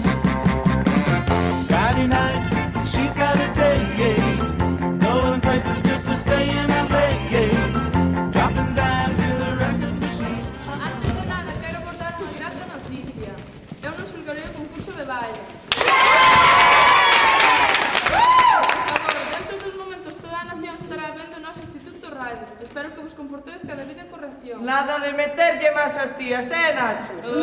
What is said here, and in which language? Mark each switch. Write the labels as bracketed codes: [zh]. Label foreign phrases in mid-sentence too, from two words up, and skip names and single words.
[en] Friday night, she's got a date, going places just to stay in LA, dropping dimes in the record machine. [gl] Antes de nada, quero abordar unha grata noticia. Eu non xulgarei o concurso de baile. Agora, dentro dos momentos, toda a nación estará vendo o noso Instituto Radio. Espero que vos comportedes cada debida corrección. Nada de meterlle máis as tías, Nacho?